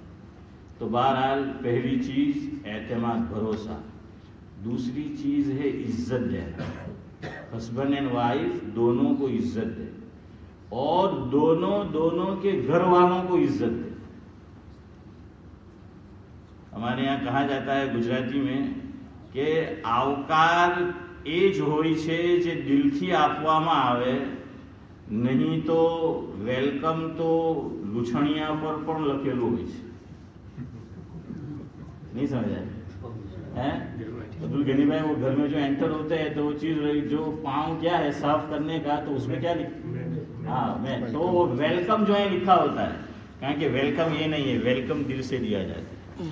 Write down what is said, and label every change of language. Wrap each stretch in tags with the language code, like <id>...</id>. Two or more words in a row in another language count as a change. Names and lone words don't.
<ur>تو بہرحال پہلی چیز اعتماد، بھروسہ، دوسری چیز ہے عزت دینا،</ur> <en>husband and wife</en> <ur>دونوں کو عزت دے، اور دونوں کے گھر والوں کو عزت دے۔ ہمارے یہاں کہا جاتا ہے گجراتی میں کہ</ur> <gu>આવકાર એ જ હોય છે જે દિલથી આપવામાં આવે, નહીં તો વેલકમ તો લૂછણિયા પર પણ લખેલું હોય છે।</gu> <ur>نہیں سمجھا ہے؟ عبدال غنی بھائی وہ گھر میں جو انٹر ہوتے ہیں تو وہ چیز جو پاؤں کیا ہے صاف کرنے کا، تو اس میں کیا میں تو وہ ویلکم جو ہے لکھا ہوتا ہے، کہاں کہ ویلکم یہ نہیں ہے، ویلکم دل سے دیا جاتا ہے۔</ur>